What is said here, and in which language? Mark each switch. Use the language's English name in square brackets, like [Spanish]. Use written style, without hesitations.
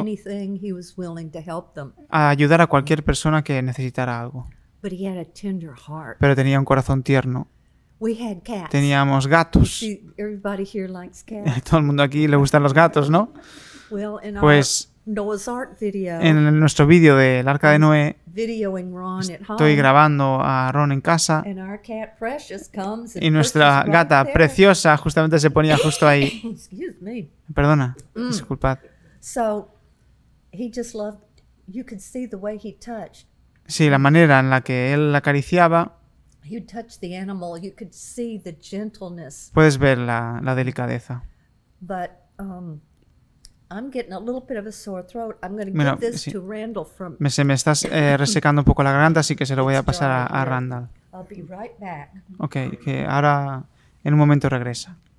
[English] anything, he was willing to help them. [Spanish] a ayudar a cualquier persona que necesitara algo. [English] But he had a tender heart. [Spanish] Pero tenía un corazón tierno. [English] We had cats. [Spanish] Teníamos gatos. [English] See, everybody here likes cats. [Spanish] Todo el mundo aquí le gustan los gatos, ¿no? [English] Well, in [Spanish] Pues [English] our Noah's Ark video, [Spanish] en nuestro vídeo del Arca de Noé [English] videoing Ron at home, [Spanish] estoy grabando a Ron en casa [English] and our cat Precious comes and [Spanish] y nuestra [English] perches right [Spanish] gata [English] there. [Spanish] preciosa justamente se ponía justo ahí. [English] Excuse me. [Spanish] Perdona, disculpad. [English] So he just loved. You could see the way he touched. [Spanish] Sí, la manera en la que él la acariciaba, [English] You touch the animal, you could see the gentleness. [Spanish] puedes ver la delicadeza. [English] But I'm getting a little bit of a sore throat. I'm going to [Spanish] Bueno, [English] give this [Spanish] sí. [English] to Randall from. [Spanish] Se me está resecando un poco la garganta, así que se lo voy a pasar a Randall. [English] I'll be right back. [Spanish] Ok, que ahora en un momento regresa.